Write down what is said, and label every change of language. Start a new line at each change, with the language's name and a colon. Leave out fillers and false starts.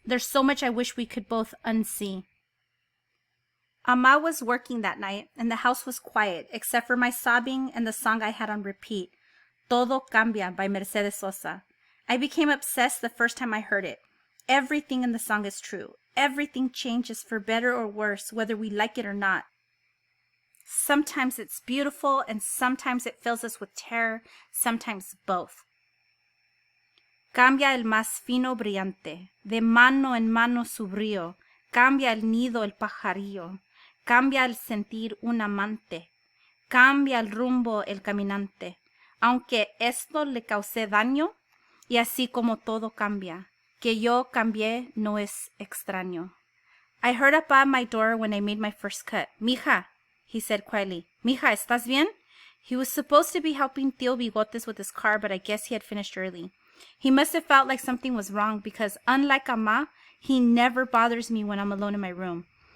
English: There's so much I wish we could both unsee. Amma was working that night, and the house was quiet, except for my sobbing and the song I had on repeat, Todo Cambia by Mercedes Sosa. I became obsessed the first time I heard it. Everything in the song is true. Everything changes for better or worse, whether we like it or not. Sometimes it's beautiful, and sometimes it fills us with terror, sometimes both.
Spanish: Cambia el más fino brillante, de mano en mano su brillo, cambia el nido el pajarillo, cambia el sentir un amante, cambia el rumbo el caminante, aunque esto le cause daño, y así como todo cambia, que yo cambié no es extraño.
English: I heard Appa at my door when I made my first cut. Mija, he said quietly.
Spanish: Mija, ¿estás bien?
English: He was supposed to be helping Tío Bigotes with his car, but I guess he had finished early. He must have felt like something was wrong because, unlike Ama, he never bothers me when I'm alone in my room.